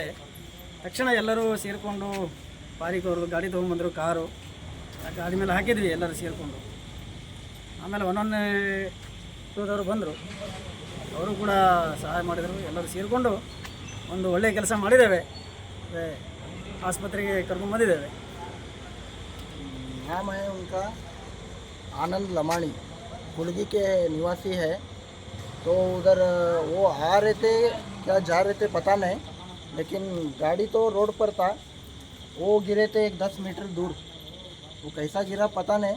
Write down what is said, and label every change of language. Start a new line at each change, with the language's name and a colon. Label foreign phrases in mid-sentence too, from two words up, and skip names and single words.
Kannada: ತಕ್ಷಣ ಎಲ್ಲರೂ ಸೇರಿಕೊಂಡು ಪಾರಿಕ್ ಅವ್ರದ್ದು ಗಾಡಿ ತೊಗೊಂಡ್ಬಂದರು, ಕಾರು. ಆ ಗಾಡಿ ಮೇಲೆ ಹಾಕಿದ್ವಿ ಎಲ್ಲರೂ ಸೇರಿಕೊಂಡು. ಆಮೇಲೆ 112 ಬಂದರು, ಅವರು ಕೂಡ ಸಹಾಯ ಮಾಡಿದರು. ಎಲ್ಲರೂ ಸೇರಿಕೊಂಡು ಒಂದು ಒಳ್ಳೆಯ ಕೆಲಸ ಮಾಡಿದ್ದೇವೆ. ಆಸ್ಪತ್ರೆಗೆ ಕರ್ಕೊಂಡ್ಬಂದಿದ್ದೇವೆ.
Hindi: नाम है उनका आनंद लमाणी, कुलगी के निवासी है। तो उधर वो आ रहे थे क्या जा रहे थे पता नहीं, लेकिन गाड़ी तो रोड पर था। वो गिरे थे 10 मीटर दूर। वो कैसा गिरा पता नहीं।